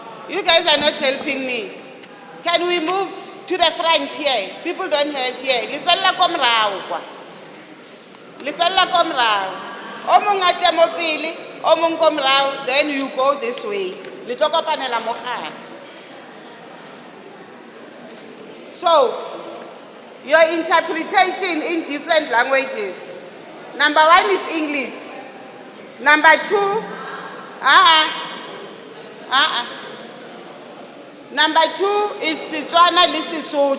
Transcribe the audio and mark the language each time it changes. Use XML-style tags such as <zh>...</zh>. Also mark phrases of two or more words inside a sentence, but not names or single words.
<en>You guys are not helping me. Can we move to the front here? People don't have here.</en> <tn>Lefella ko morao kwa. Lefella ko morao. O mong a tle mo pele, o mong ko morao,</tn> <en>then you go this way.</en> <tn>Le tlo kopanela mo gare.</tn> <en>So, your interpretation in different languages. Number 1 is English. Number 2, Number 2 is Setswana le Sesotho.</en>